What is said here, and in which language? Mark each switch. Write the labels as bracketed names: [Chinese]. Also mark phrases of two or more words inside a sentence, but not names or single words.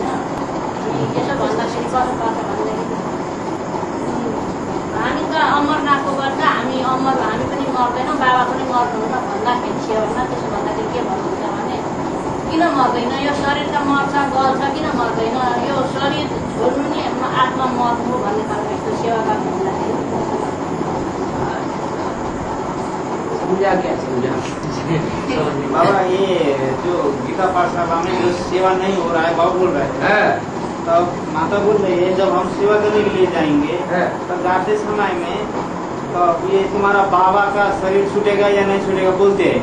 [Nepali] यसो भन्दाखेरि कस्तो पर्छ भनेदेखि हामी त अमरनाथको गर्छ, हामी पनि मर्दैनौँ, बाबा पनि मर्नुहुन्न भन्दाखेरि सेवामा त्यसो भन्दाखेरि के भन्नुहुन्छ भने किन मर्दैन, यो शरीर त मर्छ गल्छ, किन मर्दैन, यो शरीर छोड्नु नि आत्मा मर्नु भन्ने खालको यस्तो सेवा गर्नु भन्दाखेरि [Hindi] बाबा ये जो गीता पाठशाला में जो सेवा नहीं हो रहा है, बाबा बोल रहे हैं, तब माता बोल रही है जब हम सेवा करने के लिए जाएंगे तो जाते समय में तो ये तुम्हारा बाबा का शरीर छूटेगा या नहीं छूटेगा बोलते हैं।